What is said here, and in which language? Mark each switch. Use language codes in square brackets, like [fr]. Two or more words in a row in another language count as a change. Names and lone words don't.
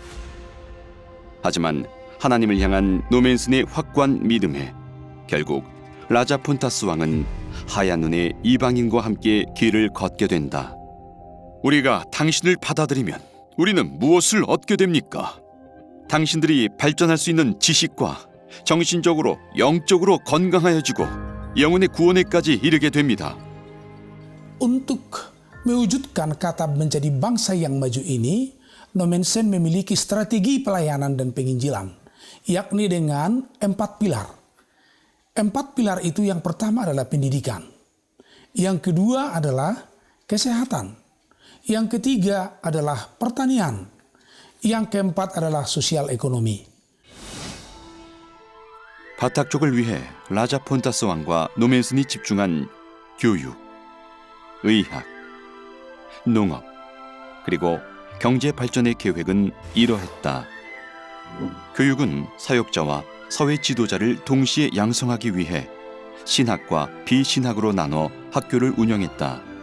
[ko] 하지만 하나님을 향한 노맨슨의 확고한 믿음에 결국 라자 폰타스 왕은 하얀 눈의 이방인과 함께 길을 걷게 된다. 우리가 당신을 받아들이면 우리는 무엇을 얻게 됩니까? 당신들이 발전할 수 있는 지식과 정신적으로 영적으로 건강하여지고 영혼의 구원에까지 이르게 됩니다. [id] Untuk mewujudkan kata menjadi bangsa yang maju ini, Nomensen memiliki strategi pelayanan dan penginjilan, yakni dengan 4 pilar. 4 pilar itu yang pertama adalah pendidikan, yang kedua adalah kesehatan, yang ketiga adalah pertanian, yang keempat adalah sosial ekonomi. [ko] 바탁족을 위해 라자 폰타스 왕과 노맨슨이 집중한 교육, 의학, 농업, 그리고 경제 발전의 계획은 이러했다. 교육은 사역자와 사회 지도자를 동시에 양성하기 위해 신학과 비신학으로 나눠 학교를 운영했다.